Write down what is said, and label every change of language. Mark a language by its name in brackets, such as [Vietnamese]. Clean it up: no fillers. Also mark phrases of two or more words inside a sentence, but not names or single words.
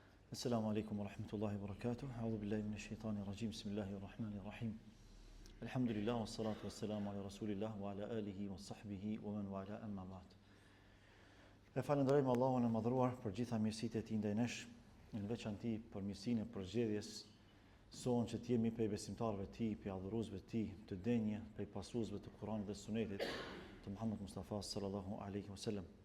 [Arabic] السلام عليكم ورحمة الله وبركاته أعوذ بالله من الشيطان الرجيم. بسم الله الرحمن الرحيم. الحمد لله والصلاة والسلام على رسول الله وعلى آله وصحبه ومن والاه أما بعد. [Albanian] E falenderojmë Allahun e madhruar për gjitha mirësitë e tij ndaj nesh, në veçanti për mirësinë e përgjedhjes son që të jemi prej besimtarëve të tij, prej adhuruesve të tij, të denjë, prej pasuesve të Kuranit dhe Sunetit të Muhammed Mustafa [Arabic] صلى الله عليه وسلم.